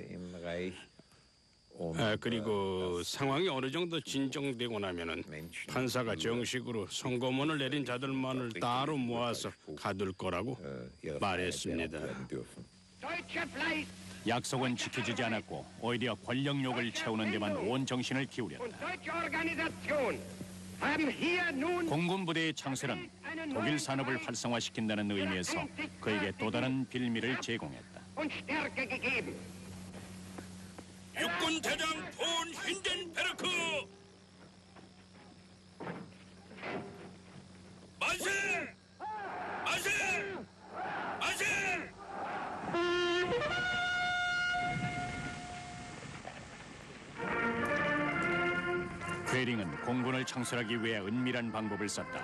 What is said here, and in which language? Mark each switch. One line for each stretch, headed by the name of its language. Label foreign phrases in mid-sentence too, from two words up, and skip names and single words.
Korean: 그리고 상황이 어느 정도 진정되고 나면은 판사가 정식으로 선고문을 내린 자들만을 따로 모아서 가둘 거라고 말했습니다.
German: Deutscher Fleiß
Korean: 약속은 지켜지지 않았고 오히려 권력욕을 채우는 데만 온 정신을
German: und
Korean: 기울였다.
German: deutsche Organisation haben hier nun
Korean: 공군 부대의 창설은 독일 산업을 활성화시킨다는 의미에서 그에게 또 다른 빌미를 제공했다.
German: und Stärke gegeben.
Korean: 육군 대장 폰 힌덴베르크 만세! 만세! 만세! 괴링은 공군을 창설하기 위해 은밀한 방법을 썼다.